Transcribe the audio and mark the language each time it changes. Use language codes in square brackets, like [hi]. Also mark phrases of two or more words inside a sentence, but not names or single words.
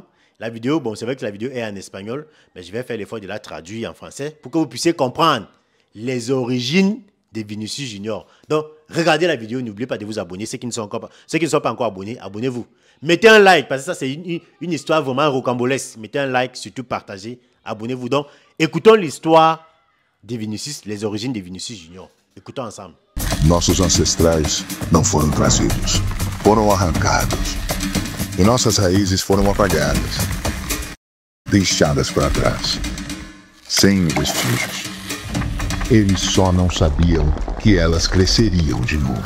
[fr] La vidéo, bon, c'est vrai que la vidéo est en espagnol, mais je vais faire l'effort de la traduire en français pour que vous puissiez comprendre les origines de Vinicius Junior. Donc, regardez la vidéo, n'oubliez pas de vous abonner. Ceux qui ne sont pas encore abonnés, abonnez-vous. Mettez un like, parce que ça, c'est une histoire vraiment rocambolesque. Mettez un like, surtout partagez, abonnez-vous. Donc, écoutons l'histoire de Vinicius, les origines de Vinicius Junior. Écoutons ensemble. [pt] Nossos ancestrais não foram trazidos, foram arrancados. E nossas raízes foram apagadas, deixadas para trás, sem vestígios. Eles só não sabiam que elas cresceriam de novo.